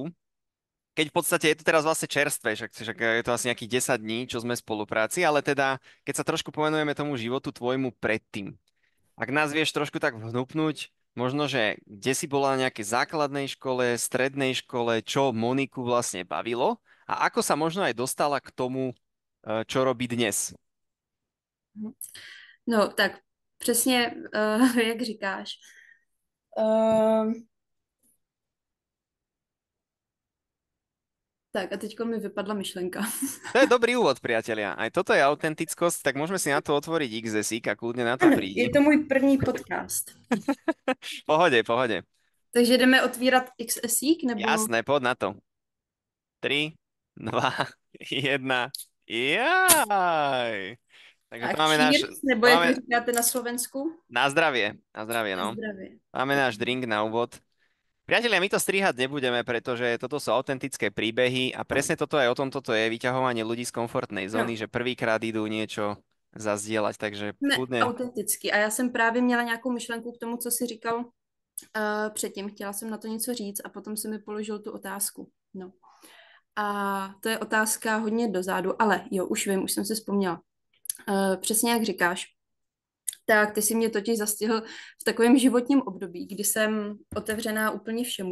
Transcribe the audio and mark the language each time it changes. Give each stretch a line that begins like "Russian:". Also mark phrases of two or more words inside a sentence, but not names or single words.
Slovak: Keď v podstate je to teraz vlastne čerstvé, však je to asi nejakých 10 dní, čo sme v spolupráci, ale teda, keď sa trošku povenujeme tomu životu tvojmu predtým. Ak nás vieš trošku tak vhnupnúť, možno, že kde si bola na nejakej základnej škole, strednej škole, čo Moniku vlastne bavilo a ako sa možno aj dostala k tomu, čo robí dnes.
Czech: No, tak přesně, jak říkáš. Uh, tak a teďko mi vypadla myšlenka.
Slovak: To je dobrý úvod, priatelia. Aj toto je autentickosť, tak môžeme si na to otvoriť XSík a kľudne na to
Czech: Je
Slovak: prídi.
Czech: to můj první podcast.
Slovak: Pohode, pohode.
Czech: Takže jdeme otvírat XSík, nebo...
Slovak: Jasné, poď na to. 3, 2, 1. Jaj. Takže
Czech: A
Slovak: to máme náš,
Czech: cheers, nebo
Slovak: to
Czech: jak
Slovak: máme
Czech: vy říkáte na Slovensku?
Slovak: na zdravie,
Czech: Na
Slovak: no.
Czech: zdravě.
Slovak: Máme náš drink na úvod. Priatelia, my to strihať nebudeme, pretože toto sú autentické príbehy a presne toto aj o tom toto je vyťahovanie ľudí z komfortnej
Czech: No,
Slovak: zóny, že prvýkrát idú niečo zazdieľať, takže
Czech: jsme
Slovak: kľudne.
Czech: autenticky. A já jsem právě měla nějakou myšlenku k tomu, co jsi říkal předtím. Chtěla jsem na to něco říct a potom si mi položil tu otázku. No. A to je otázka hodně dozadu, ale jo, už vím, už jsem si vzpomněla. Přesně jak říkáš, tak ty si mě totiž zastihl v takovém životním období, kdy jsem otevřená úplně všemu.